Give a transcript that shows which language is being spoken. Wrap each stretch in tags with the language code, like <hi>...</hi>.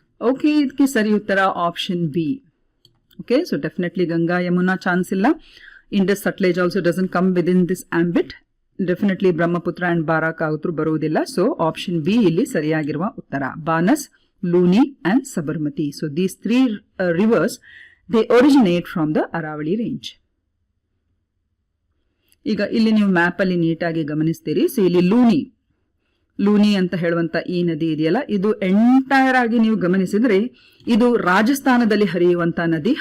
<kn>Okay, ಇದಕ್ಕೆ ಸರಿ ಉತ್ತರ option B. Okay, so definitely Ganga Yamuna chance ಇಲ್ಲ.</kn> <en>Indus Sutlej also doesn't come within this ambit. Definitely Brahmaputra and Barak</en> <kn>ಆಗುತ್ತೂ ಬರುವುದಿಲ್ಲ. ಸೊ ಆಪ್ಷನ್ ಬಿ ಇಲ್ಲಿ ಸರಿಯಾಗಿರುವ ಉತ್ತರ.</kn> <en>Banas, Luni and Sabarmati. So these 3 rivers, they originate from the Aravali range.</en> <kn>ಈಗ ಇಲ್ಲಿ ನೀವು ಮ್ಯಾಪ್ ಅಲ್ಲಿ ನೀಟಾಗಿ ಗಮನಿಸ್ತೀರಿ. ಸೊ ಇಲ್ಲಿ ಲೂನಿ ಅಂತ ಹೇಳುವಂತ ಈ ನದಿ ಇದೆಯಲ್ಲ, ಇದು ಎಂಟೈರ್ ಆಗಿ ನೀವು ಗಮನಿಸಿದ್ರೆ ಇದು ರಾಜಸ್ಥಾನದಲ್ಲಿ ಹರಿಯುವಂತ ನದಿ.</kn>